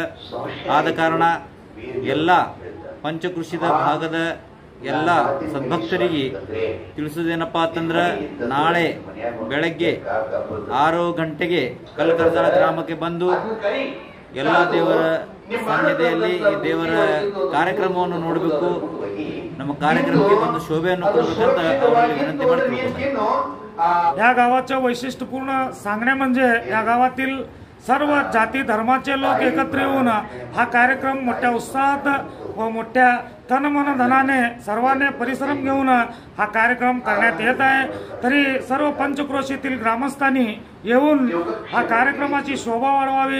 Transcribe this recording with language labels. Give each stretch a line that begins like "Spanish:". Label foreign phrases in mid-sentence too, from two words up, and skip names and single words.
Kannada: ಆದ ಕಾರಣ ಎಲ್ಲ ಪಂಚಕೃಷಿದ ಭಾಗದ ಎಲ್ಲ ಸದ್ಭಕ್ತರಿಗೆ ತಿಳಿಸೋದೇನಪ್ಪ ಅಂತಂದ್ರೆ, ನಾಳೆ ಬೆಳಗ್ಗೆ 6 ಗಂಟೆಗೆ ಕಲ್ಲಕರ್ಜಾಳ ಗ್ರಾಮಕ್ಕೆ ಬಂದು ಎಲ್ಲ ದೇವರ ಸನ್ನಿಧಿಯಲ್ಲಿ ಈ ದೇವರ ಕಾರ್ಯಕ್ರಮವನ್ನು ನೋಡಬೇಕು. ನಮ್ಮ ಕಾರ್ಯಕ್ರಮಕ್ಕೆ ಒಂದು ಶೋಭೆಯನ್ನು ಕೊಡಬೇಕಂತ ಅವರಲ್ಲಿ ವಿನಂತಿ ಮಾಡ್ತಿದ್ದೇನೆ.
Marathi: या गावाचं वैशिष्ट्यपूर्ण सांगणे म्हणजे या गावातील सर्व जाती धर्माचे लोक एकत्र येऊन हा कार्यक्रम मोठ्या उत्साहात व मोठ्या तनमन धनाने सर्वांनी परिश्रम घेऊन हा कार्यक्रम करण्यात येत आहे. तरी सर्व पंचक्रोशीतील ग्रामस्थांनी येऊन हा कार्यक्रमाची शोभा वाढवावी.